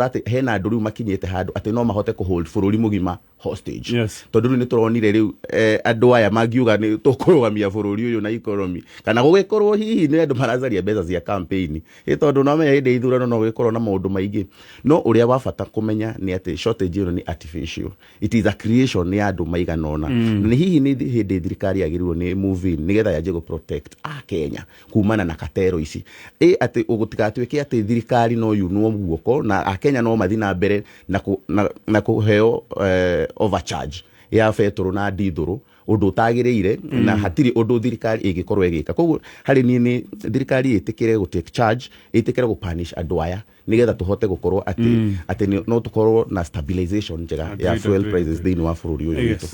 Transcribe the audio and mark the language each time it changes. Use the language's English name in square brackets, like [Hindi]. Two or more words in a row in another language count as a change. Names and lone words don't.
[Kikuyu] atĩ hena andũ rĩu makinyĩte handũ atĩ no mahote kũhold bũrũri mũgima hostage tondũ rĩu nĩ tũronire rĩu andũ aya mangiuga nĩ tũkũrũgamia bũrũri ũyũ na economy kana gũgĩkorwo hihi nĩ andũ maracaria mbeca cia campaign tondũ no menya hĩndĩ ithurano no gũgĩkorwo na maũndũ maingĩ no ũrĩa wa bata kũmenya nĩ atĩ shortage ĩno nĩ [English] artificial it is a creation [Kikuyu] nĩ andũ maigana ũna na hihi nĩ hĩndĩ thirikari yagĩrĩirwo nĩ [English] move in [Kikuyu] nĩgetha yanjie gũ protect Kenya kumana na katero ici atĩ gũtigatuĩke atĩ thirikari no yunwo guoko na Akenya no mathi na mbere na kũheo overcharge ya betro na ndithũrũ ũndũ utagĩrĩire na hatirĩ ũndũ thirikari ĩngĩkorwo ĩgĩka koguo harĩ niĩ nĩ thirikari ĩtĩkĩre gũ [English] take charge [Kikuyu] ĩtĩkĩre gũ punish andũ aya nĩgetha tũhote gũkorwo atĩ no tũkorwo na stabilization njega ya [English] fuel prices [Kikuyu] thĩinĩ wa bũrũri ũyũ witũ.